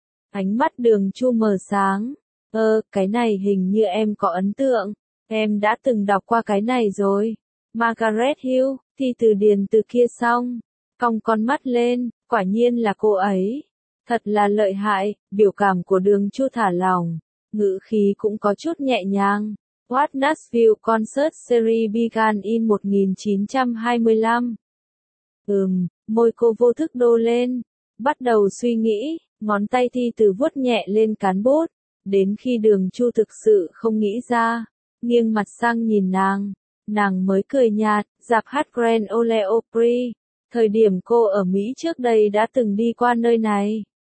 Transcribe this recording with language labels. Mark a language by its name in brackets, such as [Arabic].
[Vietnamese] Ánh mắt Đường Chu mờ sáng. Cái này hình như em có ấn tượng. Em đã từng đọc qua cái này rồi. Margaret Hill, Thi Từ điền từ kia xong. Cong con mắt lên, quả nhiên là cô ấy. Thật là lợi hại, biểu cảm của Đường Chu thả lỏng. Ngữ khí cũng có chút nhẹ nhàng. [English] What Nashville Concert Series began in 1925. [Vietnamese] Môi cô vô thức đô lên. Bắt đầu suy nghĩ, ngón tay Thi Từ vuốt nhẹ lên cán bút. Đến khi Đường Chu thực sự không nghĩ ra. Nghiêng mặt sang nhìn nàng, nàng mới cười nhạt, rạp hát Grand Ole Opry, thời điểm cô ở Mỹ trước đây đã từng đi qua nơi này.